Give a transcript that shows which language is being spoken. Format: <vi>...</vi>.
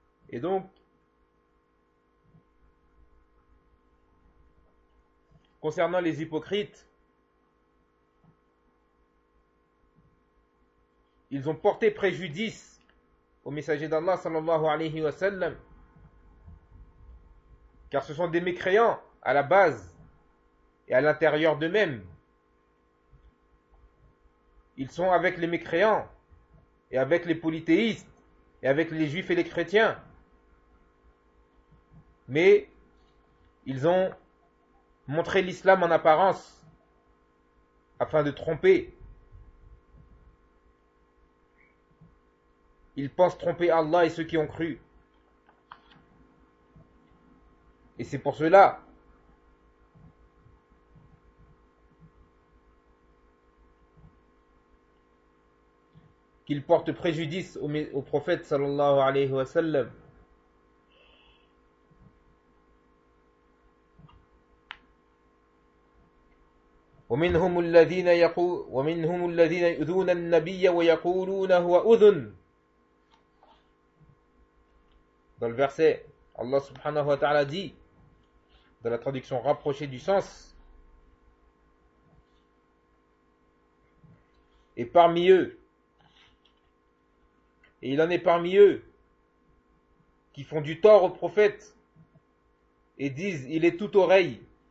<fr>Et donc, concernant les hypocrites, ils ont porté préjudice au messager d'Allah</fr> <ar>sallallahu alayhi wa sallam,</ar> <fr>car ce sont des mécréants à la base et à l'intérieur d'eux-mêmes. Ils sont avec les mécréants et avec les polythéistes et avec les juifs et les chrétiens. Mais ils ont montré l'islam en apparence afin de tromper. Ils pensent tromper Allah et ceux qui ont cru. Et c'est pour cela qu'ils portent préjudice au prophète</fr> <ar>sallallahu alayhi wa sallam. ومنهم الذين يؤذون النبي ويقولون هو أذن.</ar> <fr>Dans le verset, Allah</fr> <ar>subhanahu wa ta'ala</ar> <fr>dit, dans la traduction rapprochée du sens, et parmi eux, et il en est parmi eux qui font du tort au prophète et disent il est tout oreille.</fr>